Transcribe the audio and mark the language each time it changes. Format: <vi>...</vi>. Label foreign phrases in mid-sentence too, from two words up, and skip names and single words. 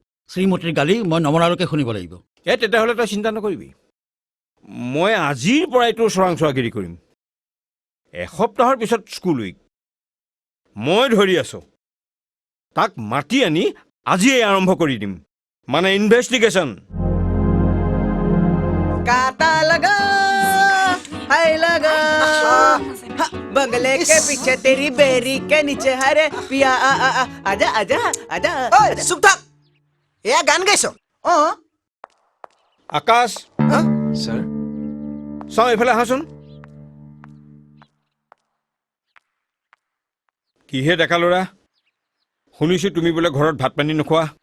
<as>শ্ৰীমতীৰ গালি মই নমনালৈকে শুনিব লাগিব। তেতিয়াহ'লে তই চিন্তা নকৰিবি, মই আজিৰ পৰাই তোৰ চোৰাংচোৱাগিৰি কৰিম। এসপ্তাহৰ পিছত</as> <en>school week,</en> <as>মই ধৰি আছো। তাক মাতি আনি আজিয়ে আৰম্ভ কৰি দিম, মানে ইনভেষ্টিগেশ্যন।</as> <hi>काटा लगा हाय लगा बंगले के पीछे तेरी बेरी के नीचे हरे पिया आजा आजा आजा।</hi> <as>ঐ চুপ থাক, এয়া গান গাইছ? আকাশ, Sir? চাওঁ এইফালে আহাচোন। কিহে ডেকা ল'ৰা, শুনিছো তুমি বোলে ঘৰত ভাত পানী নোখোৱা।</as>